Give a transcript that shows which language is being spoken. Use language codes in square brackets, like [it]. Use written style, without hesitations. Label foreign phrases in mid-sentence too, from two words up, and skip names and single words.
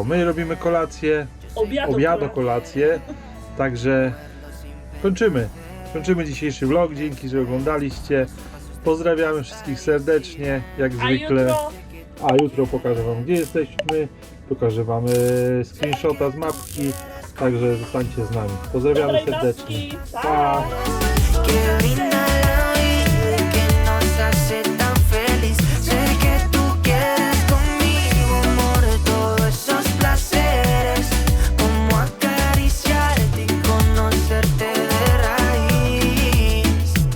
[pl] My robimy kolację, obiad, kolację, także kończymy dzisiejszy vlog. Dzięki, że oglądaliście. Pozdrawiamy wszystkich serdecznie, jak zwykle. A jutro pokażę wam, gdzie jesteśmy. Pokażę wam screenshota z mapki. Także zostańcie z nami. Pozdrawiamy Dobrej serdecznie. nocki. Pa! [es] Que brinda la vida, que nos hace tan feliz. Sé que tú quieres conmigo, amor, todos esos placeres. Como acariciarte y conocerte de raíz.